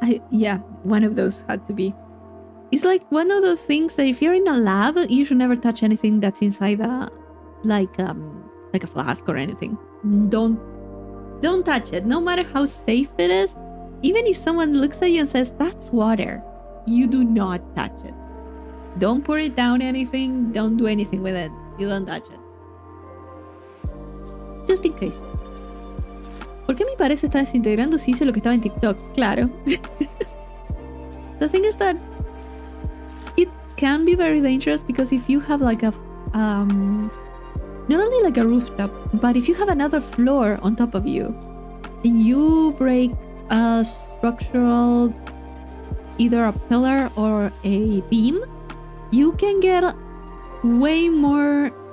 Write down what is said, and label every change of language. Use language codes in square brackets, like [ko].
[en] Yeah, one of those had to be. It's like one of those things that if you're in a lab, you should never touch anything that's inside like a flask or anything. Don't touch it, no matter how safe it is. Even if someone looks at you and says that's water, you do not touch it. Don't pour it down anything. Don't do anything with it. You don't touch it. Just in case. [es] ¿Por qué mi pared se está desintegrando si hice lo que estaba en TikTok? Claro. [en] The thing is that it can be very dangerous because if you have like a not only like a rooftop, but if you have another floor on top of you and you break a structural, either a pillar or a beam, you can get way more